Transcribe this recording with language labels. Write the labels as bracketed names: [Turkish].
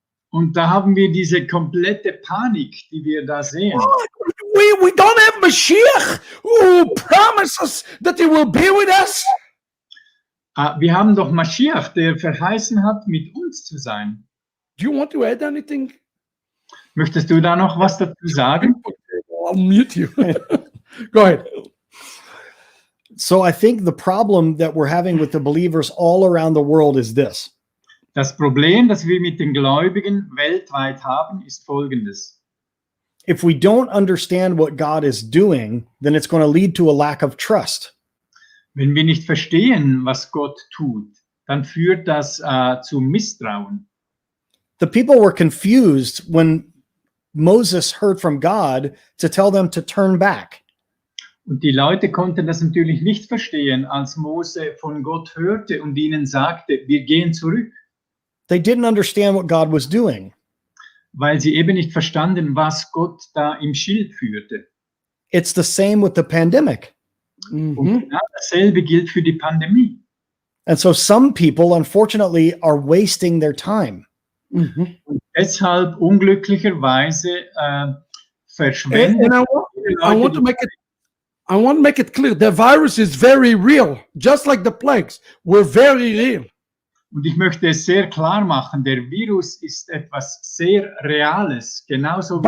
[German] Und da haben wir diese komplette Panik, die wir da sehen. [English] We don't have Mashiach who promises that he will be with us. [German] Wir haben doch Mashiach, der verheißen hat, mit uns zu sein. [English] Do you want to add anything? [German] Möchtest du da noch was dazu sagen? [English] I'll mute you. Go ahead. So I think the problem that we're having with the believers all around the world is this. [German] Das Problem, das wir mit den Gläubigen weltweit haben, ist folgendes. [English] If we don't understand what God is doing, then it's going to lead to a lack of trust. [German] Wenn wir nicht verstehen, was Gott tut, dann führt das zu Misstrauen. [English] The people were confused when Moses heard from God to tell them to turn back. [German] Und die Leute konnten das natürlich nicht verstehen, als Mose von Gott hörte und ihnen sagte, wir gehen zurück. [English] They didn't understand what God was doing. [German] Weil sie eben nicht verstanden, was Gott da im Schild führte. [English] It's the same with the pandemic. [German] Und genau dasselbe gilt für die Pandemie. [English] And so some people, unfortunately, are wasting their time. [German] Und deshalb unglücklicherweise verschwenden. [English] And I want to make it I want to make it clear, the virus is very real, just like the plagues. We're very real. [German] Und ich möchte es sehr klar machen, der Virus ist etwas sehr Reales, genauso wie